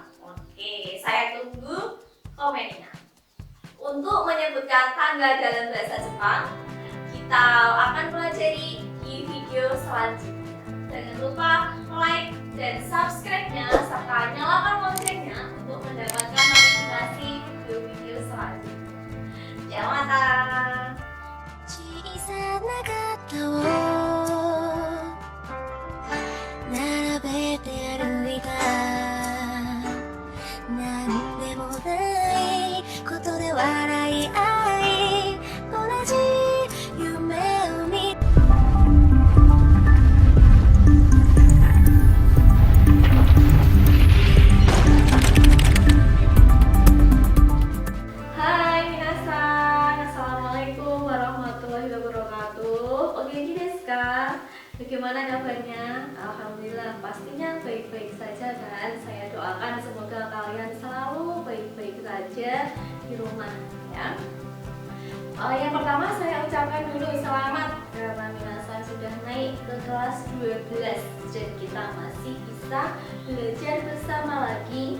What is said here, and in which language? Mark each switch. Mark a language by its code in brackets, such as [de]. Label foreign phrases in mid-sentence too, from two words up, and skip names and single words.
[id] Oke, saya tunggu komennya. Untuk menyebutkan tanggal dalam bahasa Jepang, kita akan pelajari di video selanjutnya. Jangan lupa like dan subscribe-nya serta nyalakan loncengnya untuk mendapatkan notifikasi video-video selanjutnya. Jangan mata. [ja] 小さな肩を並べて歩いたなんでもないことで笑い合い同じ夢を見 [id] Hai minasan, [ar] السلام عليكم ورحمة الله وبركاته. [id] Oke, [ja] です か? [id] Bagaimana kabarnya? Alhamdulillah, pastinya baik-baik saja kan? Saya doakan semoga kalian selalu baik-baik saja di rumah ya. Yang pertama saya ucapkan dulu selamat karena minasan sudah naik ke kelas 12 dan kita masih bisa belajar bersama lagi.